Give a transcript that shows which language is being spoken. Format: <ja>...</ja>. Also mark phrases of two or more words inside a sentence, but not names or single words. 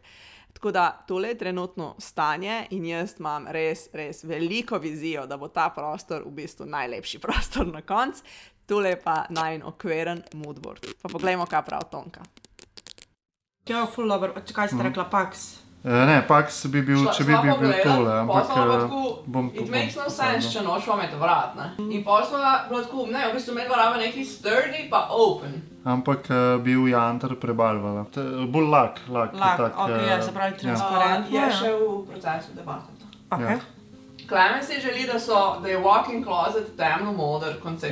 <sl>Tako da tole je trenutno stanje in jaz imam res veliko vizijo, da bo ta prostor v bistvu najlepši prostor na koncu. Tole je pa najin okveren moodboard. Pa poglejmo, kaj prav Tonka. Ja, ful dobro. Kaj ste rekla, Pax? Ne, Pax bi bil, če bi bil tole, ampak bom...</sl> <en>It makes no sense,</en> <sl>če nočemo imeti vrat, ne? In pol smo bilo tako, ne, v bistvu medva raba neki sturdy pa open. Ampak bil jantar prebarvala. Bolj lak. Lak, ok, se pravi transparentno. Je še v procesu debate. Ok. Klemen si želi, da je</sl> <en>walk-in closet</en> <sl>temno-moder koncept.</sl>